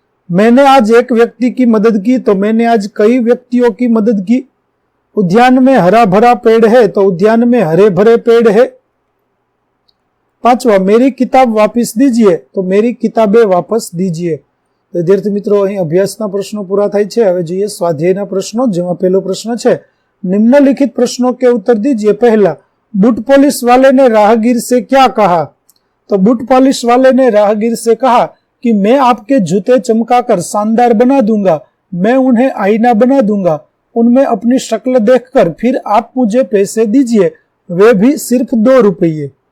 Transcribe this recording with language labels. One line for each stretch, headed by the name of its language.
Hindi: मैंने आज एक व्यक्ति की मदद की, तो मैंने आज कई व्यक्तियों की मदद की। उद्यान में हरा भरा पेड़ है, तो उद्यान में हरे भरे पेड़ है। पांचवा, मेरी किताब वापस दीजिए, तो मेरी किताबें वापस दीजिए। विद्यार्थी मित्रों,
Gujarati: અહીં અભ્યાસના પ્રશ્નો પૂરા થાય છે। હવે જોઈએ સ્વાધ્યાયના પ્રશ્નો, જેમાં પહેલો પ્રશ્ન છે,
Hindi: निम्नलिखित प्रश्नों के उत्तर दीजिए। पहला, बूट पॉलिश वाले ने राहगीर से क्या कहा? तो बूट पॉलिश वाले ने राहगीर से कहा कि मैं आपके जूते चमकाकर शानदार बना दूंगा, मैं उन्हें आईना बना दूंगा, उनमें अपनी शक्ल देखकर फिर आप मुझे पैसे दीजिए, वे भी सिर्फ 2 रुपये।